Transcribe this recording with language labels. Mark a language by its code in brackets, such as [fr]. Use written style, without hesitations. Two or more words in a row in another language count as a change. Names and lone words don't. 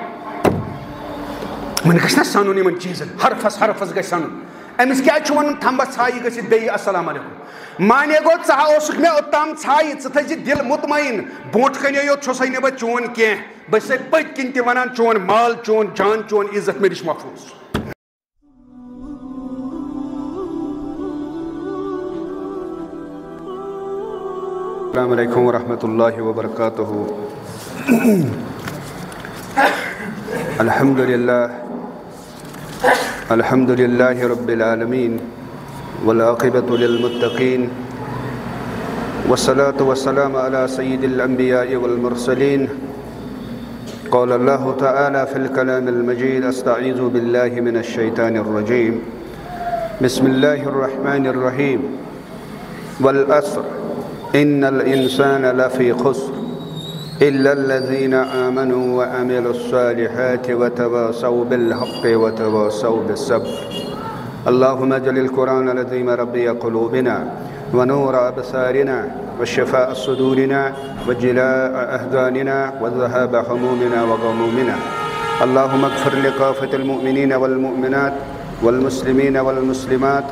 [ks] وۄنۍ گژھِ نہ سنُن یِمن چیٖزن حرفس گژھِ سنُن أمِس کیٛازِ چھُ وَنُن تھمبس ژھایہِ گٔژھِتھ بیٚیہِ [ar] السلام علیکم [ks] مانے گوٚو ژٕ اوسُکھ مےٚ اوٚتام ژھایہِ ژٕ تھٲیزِ دِل مطمعین برونٛٹھ کَنے یوت چھُسے نہٕ بہٕ چون کینٛہہ بہٕ چھُسے پٔتۍ کِنۍ تہِ وَنان چون مال چون جان چون عزت مےٚ نِش محفوٗظ [ar] السلام علیکم ورحمۃ اللہ وبرکاتہ الحمد للہ رب العالمین والعاقبۃ للمتقین والصلاة والسلام علی سید الانبیاء والمرسلین قال اللہ تعالی فی الکلام المجید استعیذ باللہ من الشیطان الرجیم بسم اللہ الرحمن الرحیم والعصر ان الانسان لفی خسر الا الذین آمنوا وعملوا الصالحات وتواصوا بالحق وتواصوا بالصبر اللهم اجعل القرآن العظيم ربيع قلوبنا ونور أبصارنا وشفاء صدورنا وجلاء أحزاننا وذهاب همومنا وغمومنا اللهم اغفر لكافة المؤمنين والمؤمنات والمسلمين والمسلمات